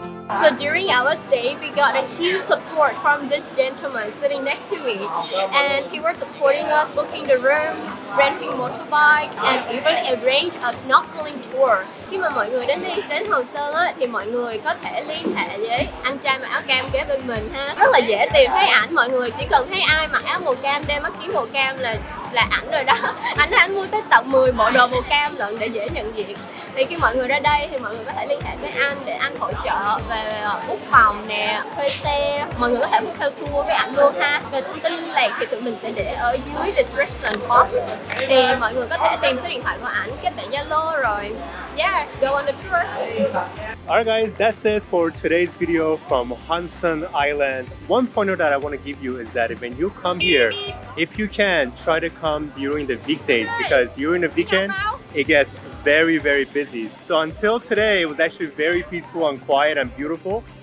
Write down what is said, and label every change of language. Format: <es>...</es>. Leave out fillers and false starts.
<en>So during our stay, we got a huge support from this gentleman sitting next to me, and he was supporting us booking the room, renting motorbike, and even arrange a snorkeling tour.</en> <vi>Khi mà mọi người đến Hòn Sơn á, thì mọi người có thể liên hệ với anh trai mặc áo cam kế bên mình ha. Rất là dễ tìm thấy ảnh, mọi người chỉ cần thấy ai mặc áo màu cam, đeo mắt kiếng màu cam là ảnh rồi đó. Anh mua tới tận 10 bộ đồ màu cam lận để dễ nhận diện. Thì khi mọi người ra đây thì mọi người có thể liên hệ với anh để anh hỗ trợ về book phòng nè, thuê xe. Mọi người có thể book theo tour với anh luôn ha. Về thông tin liên lạc thì tụi mình sẽ để ở dưới description box. Thì mọi người có thể tìm số điện thoại của ảnh, kết bạn Zalo rồi.</vi> <en>Yeah, go on the tour. Alright guys, that's it for today's video from Hòn Sơn Island. One pointer that I want to give you is that when you come here, if you can, try to come during the weekdays because during the weekend, it gets very, very busy. So until today, it was actually very peaceful and quiet and beautiful.</en>